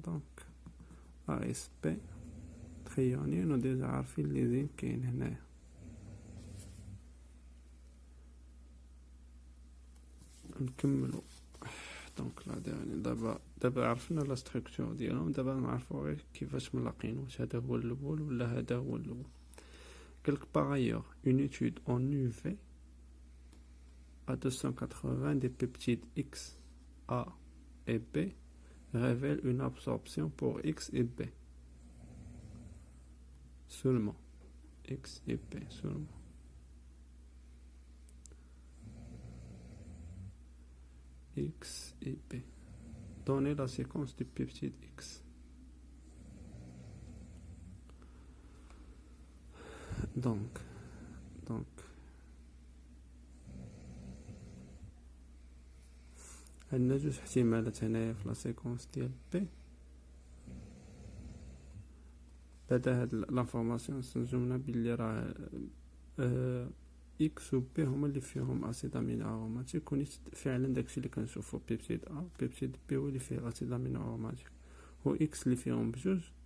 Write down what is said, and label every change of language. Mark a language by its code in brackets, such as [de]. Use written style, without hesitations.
[ar] دونك اس بي تريونين وديجا عارفين ليزين كاين هنايا. نكملو دونك لا ديرني. دابا عرفنا لا ستركتور ديالهم، دابا نعرفو غير كيفاش ملاقين، واش هذا هو الاول ولا هذا هو الاول. قالك باغ [fr] une étude en UV à 280 des peptides X, A et B révèle une absorption pour X et B seulement. X et B seulement. X et B. Donnez la séquence du peptide X. Donc [ar] عندنا جوج احتمالات هنايا في لا سيكونس ديال بي. بعدا هاد لانفورماسيون سنجمنا باللي راه اكس و بي هما اللي فيهم اسيد امينو اروماتيك، ونيت فعلا داكشي اللي كنشوفو بيبتيد ا بيبتيد بي هو اللي فيه اسيد امينو اروماتيك، هو اكس اللي فيهم بجوج.